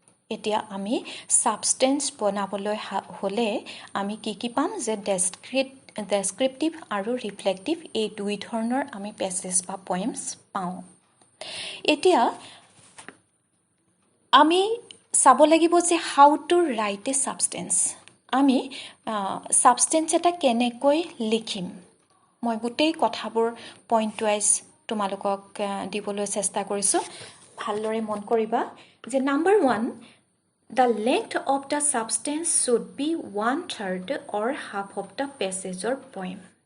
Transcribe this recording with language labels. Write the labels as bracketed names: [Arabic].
[Assamese] এতিয়া আমি সাবষ্টেন্স বনাবলৈ হ'লে আমি কি পাম? যে ডেছক্ৰিপটিভ আৰু ৰিফ্লেক্টিভ এই দুই ধৰণৰ আমি পেছেজ বা পয়েমছ পাওঁ। এতিয়া আমি চাব লাগিব যে [English] How to write a substance. [Assamese] আমি সাবষ্টেন্স এটা কেনেকৈ লিখিম? মই গোটেই কথাবোৰ পইণ্ট ৱাইজ তোমালোকক দিবলৈ চেষ্টা কৰিছোঁ। ভালদৰে মন কৰিবা যে number 1, [English] the length of the substance should be 1/3 or half of the passage or poem.